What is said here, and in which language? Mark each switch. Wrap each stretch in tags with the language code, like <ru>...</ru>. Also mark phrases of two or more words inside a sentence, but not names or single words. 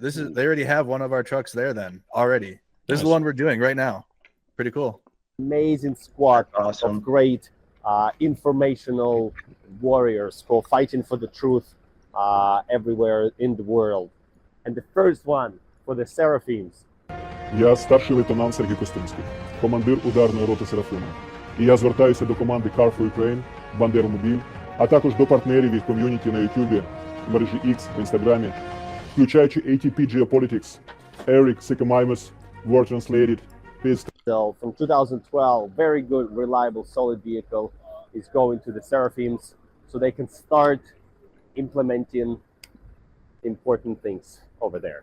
<en>They already have one of our trucks there then already. This is the one we're doing right now. Pretty cool. Amazing squad Awesome. of great informational warriors who are fighting for the truth everywhere in the world. And the first one for the Seraphims.</en> <uk>Я старший лейтенант Сергій Костинський, командир ударної роти Серафима. І я звертаюся до команди Car for Ukraine, Бандеромобіль, а також до партнерів від ком'юніті на YouTube, мережі X, в Інстаграмі, включаючи ATP Geopolitics, Eric Sikamimus, Word Translated, Pist.</uk> <en>So from 2012, very good, reliable, solid vehicle is going to the Seraphims so they can start implementing important things over there.</en>